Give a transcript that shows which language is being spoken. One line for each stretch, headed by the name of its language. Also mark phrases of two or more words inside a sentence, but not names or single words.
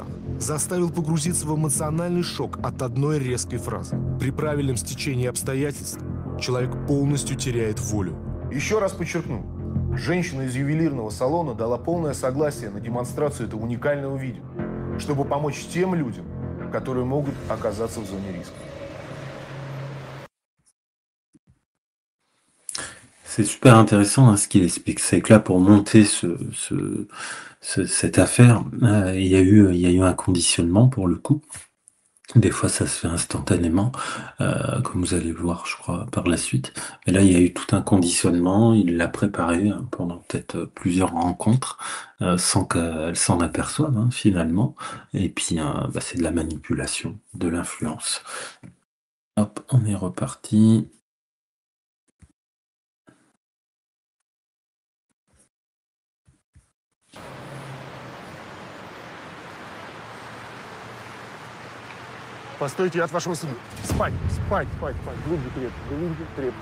Russian: Заставил погрузиться в эмоциональный шок от одной резкой фразы. При правильном стечении обстоятельств человек полностью теряет волю. Еще раз подчеркну. Женщина из ювелирного салона дала полное согласие на демонстрацию этого уникального видео, чтобы помочь тем людям, которые могут оказаться в зоне риска.
French: C'est super intéressant hein, ce qu'il explique. C'est que là, pour monter cette affaire, il y a eu un conditionnement pour le coup. Des fois, ça se fait instantanément, comme vous allez le voir, je crois, par la suite. Mais là, il y a eu tout un conditionnement. Il l'a préparé pendant peut-être plusieurs rencontres, sans qu'elle s'en aperçoive hein, finalement. Et puis, c'est de la manipulation, de l'influence. Hop, on est reparti.
Russian: Постойте, я от вашего сына. Спать. Глубже, крепко.